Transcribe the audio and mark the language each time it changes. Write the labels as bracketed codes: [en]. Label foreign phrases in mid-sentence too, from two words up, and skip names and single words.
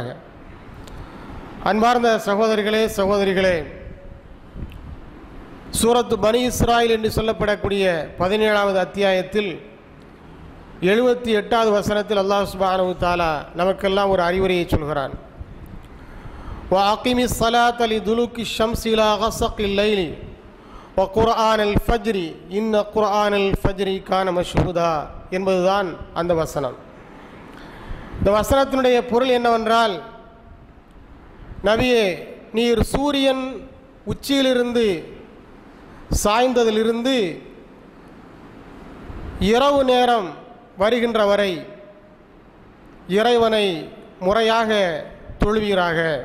[ta] அன்பார்ந்த சகோதரிகளே சகோதரிகளே, சூரத்து பனி இஸ்ராயில் என்று சொல்லப்படக்கூடிய 17வது அத்தியாயத்தில் 78வது வசனத்தில் [ar] الله سبحانه وتعالى [ta] நமக்கெல்லாம் ஒரு அறிவுரையை சொல்கிறான். [ar] وَأَقِمِ الصَّلَاةَ لِدُلُوكِ الشَّمْسِ إِلَى غَسَقِ اللَّيْلِ وَقُرْآنَ الْفَجْرِ إِنَّ قُرْآنَ الْفَجْرِ كَانَ مَشْهُودًا [ta] என்பதுதான் அந்த வசனம். இந்த வசனத்தினுடைய பொருள் என்னவென்றால், நபியே, நீர் சூரியன் உச்சியிலிருந்து சாய்ந்ததிலிருந்து இரவு நேரம் வருகின்ற வரை இறைவனை முறையாக தொழுவீராக.